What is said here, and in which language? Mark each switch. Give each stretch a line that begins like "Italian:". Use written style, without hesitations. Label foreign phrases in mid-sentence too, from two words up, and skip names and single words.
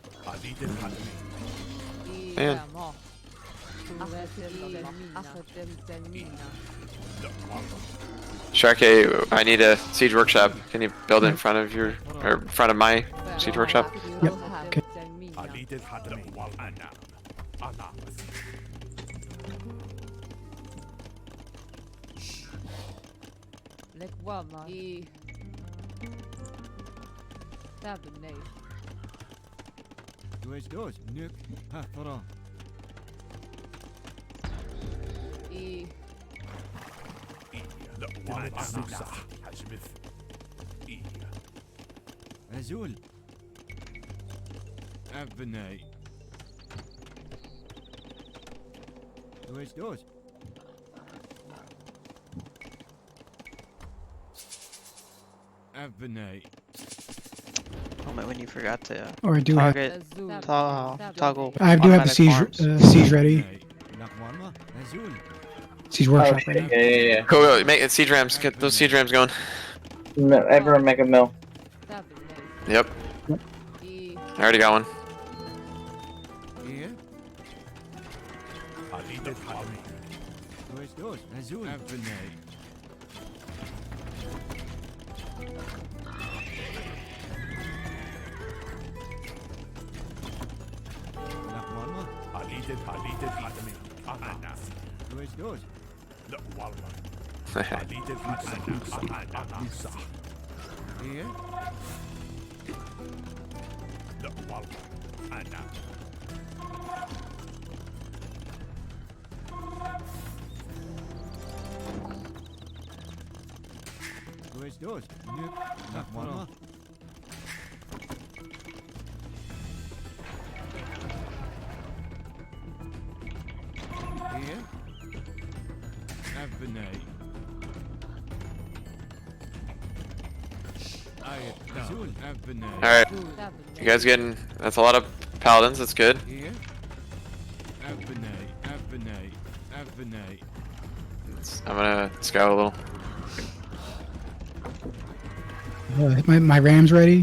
English: Man. Sharky, I need a siege workshop. Can you build it in front of your, or in front of my siege workshop? Yep. Okay. Lekwama. Tabernate. Du és dois. Nuk. Hafara. Azul. Abnei. Du és dois. Abnei. Oh my, when you forgot to Or do I? target Azul. toggle. I do have the automatic siege farms. siege ready. Nakwarma. Azul. Siege Oh, workshop shit. ready. Yeah. Cool, cool. Make it siege rams. Get those siege rams going. Everyone make a mill. Tabernate. Yep. I already got one. Hier. Du és dois. Azul. Abnei. Nakwarma. Du és dois. Hier. Du és dois. Nuk. Nakwarma. Hier. Abnei. Azul. Abnei. Alright. You guys getting... That's a lot of paladins. That's good. Hier. Abnei. Abnei. Abnei. I'm gonna scout a little. My ram's ready.